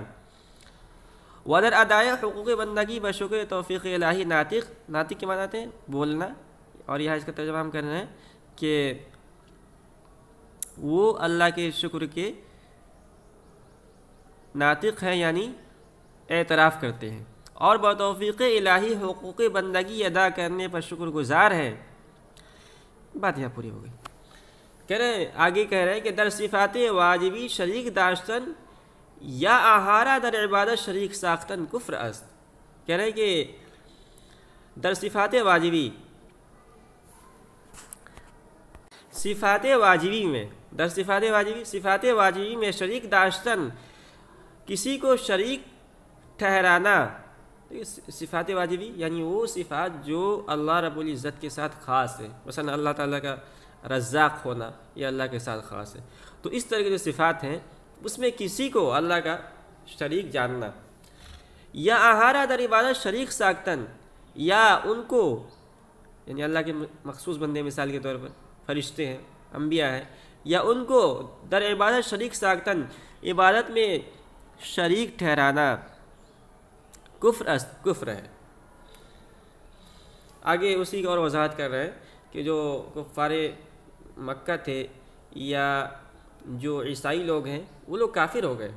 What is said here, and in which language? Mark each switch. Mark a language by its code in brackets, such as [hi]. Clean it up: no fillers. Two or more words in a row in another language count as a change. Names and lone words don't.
[fa] ودر ادائے حقوق بندگی بشکر توفیق الہی ناطق، [ur] ناطق کے معنی آتے ہیں بولنا، اور یہاں اس کا ترجمہ ہم کر رہے ہیں کہ وہ اللہ کے شکر کے ناطق ہیں، یعنی اعتراف کرتے ہیں، اور بتوفیق الہی حقوق بندگی ادا کرنے پر شکر گزار ہیں۔ بات یہاں پوری ہو گئی۔ آگے کہہ رہے ہیں کہ [fa] در صفات واجبی شریک داشتن یا آہارا در عبادت شریک ساختن کفر است، کہہ رہے ہیں کہ در صفات واجبی، صفات واجبی میں، در صفات واجبی، [ur] صفات واجبی میں [fa] شریک داشتن، [ur] کسی کو شریک ٹھہرانا، صفات واجبی یعنی وہ صفات جو اللہ رب العزت کے ساتھ خاص ہے، مثلا اللہ تعالیٰ کا رزاق ہونا یہ اللہ کے ساتھ خاص ہے، تو اس طرح کے جو صفات ہیں اس میں کسی کو اللہ کا شریک جاننا، [fa] یا آہارا در عبادت شریک ساختن، [ur] یا ان کو یعنی اللہ کے مخصوص بندے مثال کے طور پر فرشتے ہیں، انبیاء ہیں، یا ان کو [fa] در عبادت شریک ساختن، [ur] عبادت میں شریک ٹھہرانا کفر ہے۔ آگے اسی کی اور وضاحت کر رہے ہیں کہ جو کفار مکہ تھے یا جو عیسائی لوگ ہیں وہ لوگ کافر ہو گئے۔